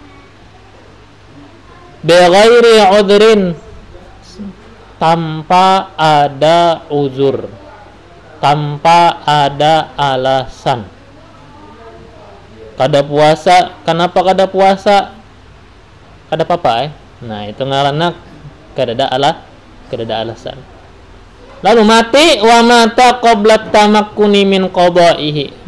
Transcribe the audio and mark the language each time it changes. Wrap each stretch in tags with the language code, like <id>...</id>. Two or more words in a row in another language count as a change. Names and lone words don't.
<ar>بغير عذر,</ar> <id>tanpa ada uzur, tanpa ada alasan.</id> <bjn>Kada puasa, kenapa kada puasa? Kada apa-apa Nah, itu ngaranna kada ada alasan. Lalu mati,</bjn> <ar>ومات قبل التمكن من قضائه.</ar>